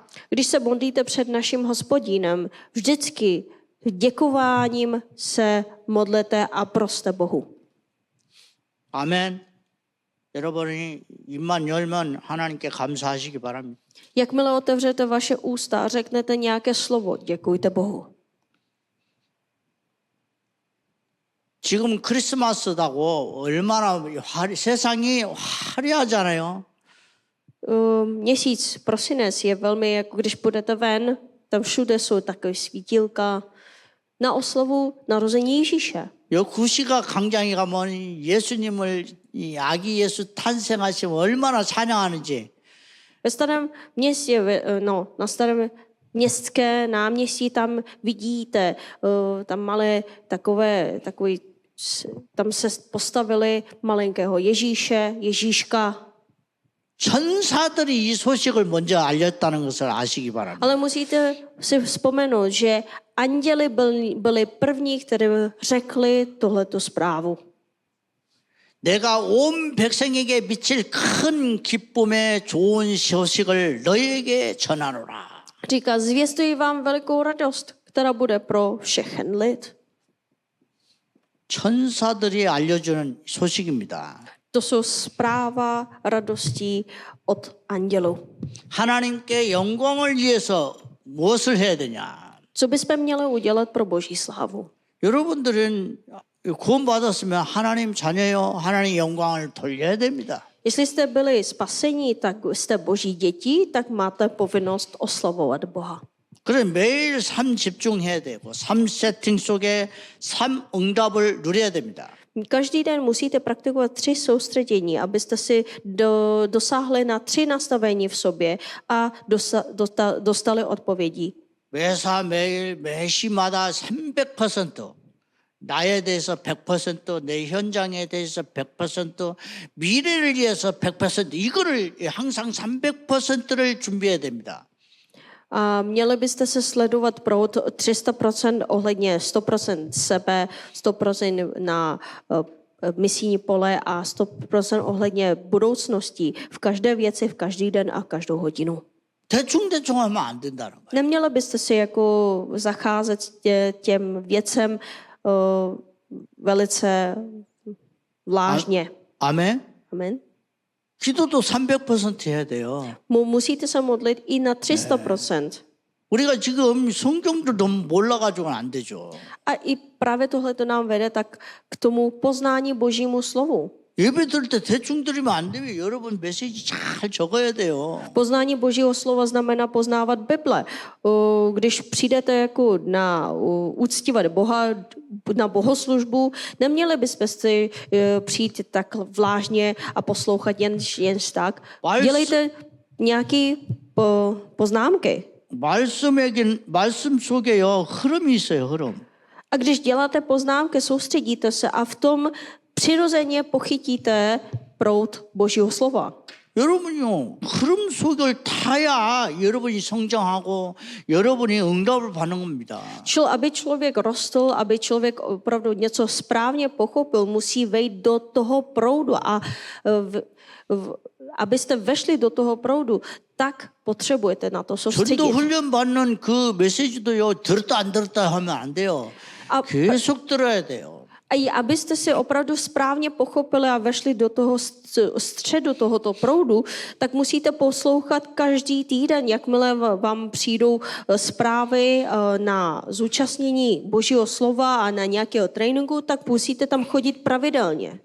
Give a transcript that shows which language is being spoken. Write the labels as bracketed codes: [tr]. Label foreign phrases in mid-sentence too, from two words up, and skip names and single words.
[cs] Když se modlíte před naším Hospodinem, vždycky děkováním se modlete a proste Bohu. [ko] 아멘. 여러분이 입만 열면 하나님께 감사하시기 바랍니다. [cs] Jakmile otevřete vaše ústa a řeknete nějaké slovo, děkujte Bohu. [ko] 지금 크리스마스다고 얼마나 세상이 화려하잖아요. [cs] Měsíc prosinec je velmi, jako když půjdete ven, tam všude jsou takové svítilka na oslavu narození Ježíše. [ko] 요 구시가 광장에 가면 예수님을 이 아기 예수 탄생하시면 얼마나 찬양하는지. [cs] Ve starém městě, na starém městské náměstí tam vidíte, tam malé takový, tam se postavili malinkého Ježíše, Ježíška. [ko] 천사들이 이 소식을 먼저 알렸다는 것을 아시기 바랍니다. [cs] Ale musíte si vzpomenout, že anděli byli první, kteří řekli tuhletu zprávu. [ko] 내가 온 백성에게 미칠 큰 기쁨의 좋은 소식을 너희에게 전하노라. [cs] Říká, zvěstuji vám velikou radost, která bude pro všechen lid. [ko] 천사들이 알려주는 소식입니다. [cs] To jsou zpráva radostí od andělů. [ko] 하나님께 영광을 위해서 무엇을 해야 되냐? [cs] Co bychom měli udělat pro Boží slávu? [ko] 여러분들은 구원받았으면 하나님 자녀요. 하나님 영광을 돌려야 됩니다. [cs] Jestli jste byli spaseni, tak jste Boží děti, tak máte povinnost oslavovat Boha. [ko] 그래 매일 삶 집중해야 되고 삶 세팅 속에 삶 응답을 누려야 됩니다. [cs] Každý den musíte praktikovat 3 soustředění, abyste si dosáhli na 3 nastavení v sobě a dostali odpovědi. [ko] 매사 매일 매시마다 300% 나에 대해서 100%, 내 현장에 대해서 100%, 미래를 위해서 100% 이거를 항상 300%를 준비해야 됩니다. [cs] A měli byste se sledovat proud 300% ohledně 100% sebe, 100% na misijní pole a 100% ohledně budoucnosti v každé věci, v každý den a každou hodinu. [ko] 대충대충 하면 안 된다는 거예요. [cs] Neměli byste si jako zacházet těm věcem velice vážně. [ko] 아멘. [cs] Amen. [ko] 기도도 300% 해야 돼요. [cs] Musíte se modlit i na 300%. [ko] 우리가 지금 성경도 너무 몰라가지고는 안 되죠. [cs] A i právě tohle to nám vede tak k tomu poznání Božímu slovu. [ko] 예배 드릴 때 대충 드리면 안 되면 여러분 메시지 잘 적어야 돼요. [cs] Poznání Božího slova znamená poznávat Bible. Když přijdete jako na uctívat Boha, na bohoslužbu, neměli byste si přijít tak vážně a poslouchat jen tak. Dělejte nějaké poznámky. [ko] 말씀 속에요 흐름이 있어요, 흐름. [cs] A když děláte poznámky, soustředíte se a v tom přirozeně pochytíte proud Božího slova. [ko] 여러분요 흐름 속을 타야 여러분이 성장하고 여러분이 응답을 받는 겁니다. [cs] Aby člověk rostl, aby člověk opravdu něco správně pochopil, musí vejít do toho proudu a abyste vešli do toho proudu, tak potřebujete na to soustředit. [ko] 전도 훈련 받는 그 메시지도요 들었다 안 들었다 하면 안 돼요. 계속 들어야 돼요. [cs] A abyste si opravdu správně pochopili a vešli do toho středu tohoto proudu, tak musíte poslouchat každý týden, jakmile vám přijdou zprávy na zúčastnění Božího slova a na nějakého tréninku, tak musíte tam chodit pravidelně.